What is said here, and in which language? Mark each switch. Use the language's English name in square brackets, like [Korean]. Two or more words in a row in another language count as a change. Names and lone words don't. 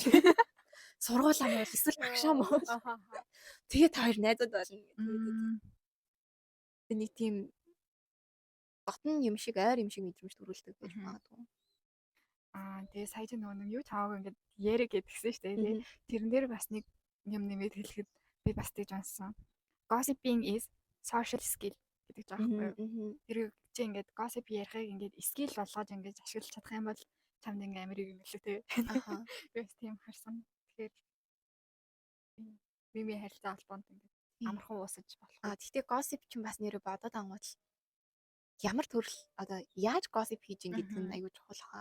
[Mongolian] Сургуулаа муул эсвэл багшаа муул. Тэгээд та хоёр найзууд болно гэдэг. Нэг тийм дотн юм шиг ойр юм шиг мэдрэмж төрүүлдэг байж магадгүй. Тэгээ сая ч нэг юу чамаагүй ингээд ярэ гэдгсэн шүү дээ. Тэрэн дээр бас нэг юм нэмээд хэлэхэд би бас тэгж унссан. [English] Gossiping is social skill [Mongolian] гэдэг байгаа байхгүй юу? Тэр чи ингээд gossip ярихыг ингээд skill болгож ингээд ашиглаж чадах юм бол чамд ингээд амар юм лээ те. Би бас тийм харсан. Тэгэхээр би харилцаа холбоонд ингээд амархан уусаж болох. Гэхдээ gossip чинь бас нэрээ бодоод ангуул ямар төрөл одоо яаж gossip хийж ин гэдэг нь аюул чухал хаа.